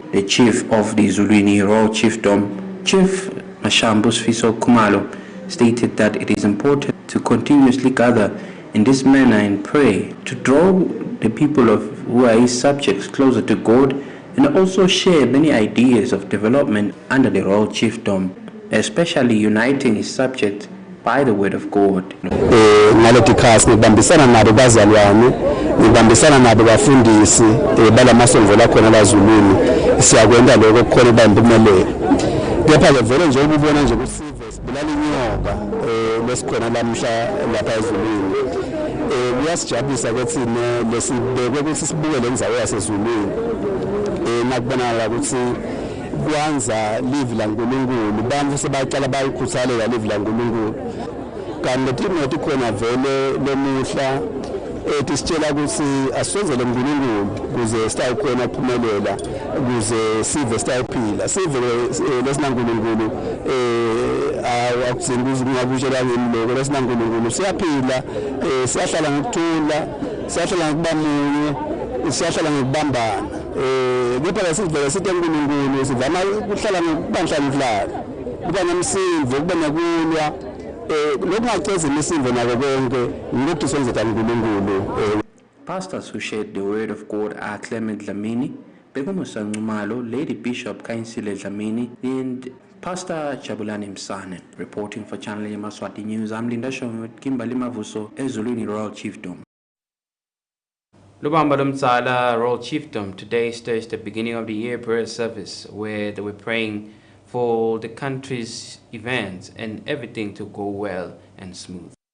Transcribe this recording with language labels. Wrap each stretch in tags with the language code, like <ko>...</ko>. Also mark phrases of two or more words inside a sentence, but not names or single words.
<en>The chief of the Ezulwini Royal Chiefdom, Chief Mashambusfiso Kumalo, stated that it is important to continuously gather in this manner and pray to draw the people who are His subjects closer to God, and also share many ideas of development under the Royal Chiefdom, especially uniting His subjects by the word of God.</en> <ss>Ngibambisana nabo bazalwane, ngibambisana nabo bafundisi balamasongo lakhona la Ezulwini siyakwenza lokho kukhona ibamba impumelelo. Kepha-ke vele nje ukubona nje ukuthi sibulala inyoka lesikhona lamhla lapha ezulwini kuyasijabulisa ke thina lesibekwe ukuthi sibuke le ndzawo yasezulwini nakubonakala ukuthi kwanza live laNkulunkulu bantfu sebaqala bayikhuthalela live laNkulunkulu kanti leti khona vele lemuhla tisitshela ukuthi asizenzele uNkulunkulu kuze sitayikhona ukuphumelela kuze sive sitayiphila sive lesinaNkulunkulu akuzini kuzingabutshela ngini lokho lesinaNkulunkulu siyaphila siyahlala ngokuthula siyahlala ngokubamunye siyahlala ngokubambana kepha sivele sithi uNkulunkulu sivama ukuhlala ngokubandla kuba nomsindo kube nokulwa</ss> <en>Pastors who shared the word of God are Clement Dlamini, Begomusa Ngumalo, Lady Bishop Kainsile Dlamini, and Pastor Jabulani Msane. Reporting for Channel Yemaswati News, I'm Linda Shong with Kimberly Mavuso, Ezulwini Royal Chiefdom. Lubamba Mtsala Royal Chiefdom. Today is the beginning of the year prayer service where they were praying for the country's events and everything to go well and smooth.</en>